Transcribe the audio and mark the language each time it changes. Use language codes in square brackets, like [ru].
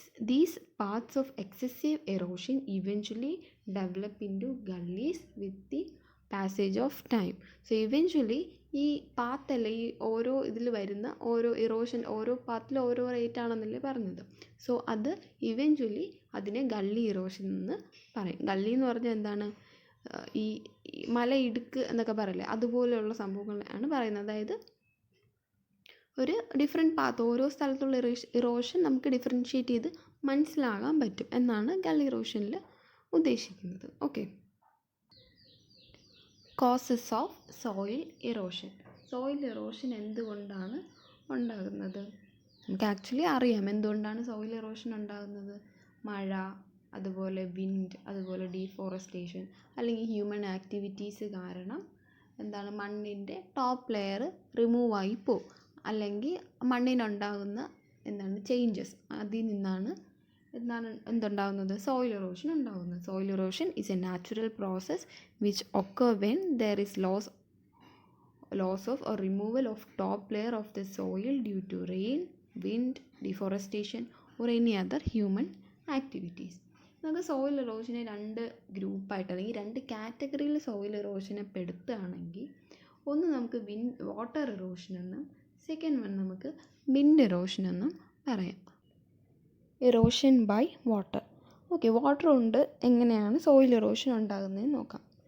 [en] These paths of excessive erosion eventually develop into gullies with the passage of time. [ml] So eventually ഈ പാത്തല്ല, ഈ ഓരോ ഇതിൽ വരുന്ന ഓരോ ഇറോഷൻ, ഓരോ പാത്തിൽ ഓരോ റേറ്റ് ആണെന്നല്ലേ പറഞ്ഞത്. സോ അത് ഇവൻച്വലി അതിനെ ഗള്ളി ഇറോഷൻ എന്ന് പറയും. ഗള്ളി എന്ന് പറഞ്ഞാൽ എന്താണ്, ഈ മലയിടുക്ക് എന്നൊക്കെ പറയില്ലേ, അതുപോലെയുള്ള സംഭവങ്ങളാണ് പറയുന്നത്. അതായത് ഒരു ഡിഫറെൻറ്റ് പാത്ത്, ഓരോ സ്ഥലത്തുള്ള ഇറോഷൻ നമുക്ക് ഡിഫറൻഷ്യേറ്റ് ചെയ്ത് മനസ്സിലാകാൻ പറ്റും എന്നാണ് ഗള്ളി ഇറോഷനിൽ ഉദ്ദേശിക്കുന്നത്. Okay. [en] Causes of soil erosion. [ml] Soil erosion എന്തുകൊണ്ടാണ് ഉണ്ടാകുന്നത്? നമുക്ക് ആക്ച്വലി അറിയാം എന്തുകൊണ്ടാണ് സോയിൽ ഇറോഷൻ ഉണ്ടാകുന്നത്. മഴ, അതുപോലെ വിൻഡ്, അതുപോലെ ഡീഫോറസ്റ്റേഷൻ, അല്ലെങ്കിൽ ഹ്യൂമൻ ആക്ടിവിറ്റീസ് കാരണം എന്താണ്, മണ്ണിൻ്റെ ടോപ്പ് ലെയർ റിമൂവ് ആയി പോകും. അല്ലെങ്കിൽ മണ്ണിനുണ്ടാകുന്ന എന്താണ് ചേഞ്ചസ്, അതിൽ നിന്നാണ് എന്തുണ്ടാകുന്നത്, സോയിൽ ഇറോഷൻ ഉണ്ടാകുന്നത്. [en] Soil erosion is a natural process which occur when there is loss of or removal of top layer of the soil due to rain, wind, deforestation or any other human activities. [ml] നമുക്ക് soil ഇറോഷനെ രണ്ട് ഗ്രൂപ്പായിട്ട് അല്ലെങ്കിൽ രണ്ട് കാറ്റഗറിയിൽ soil ഇറോഷനെ പെടുത്തുകയാണെങ്കിൽ, ഒന്ന് നമുക്ക് water erosion എന്നും second one നമുക്ക് വിൻഡ് ഇറോഷൻ എന്നും പറയാം. [en] Erosion by water. [ml] Okay, water കൊണ്ട് എങ്ങനെയാണ് സോയിൽ ഇറോഷൻ ഉണ്ടാകുന്നതെന്ന് നോക്കാം.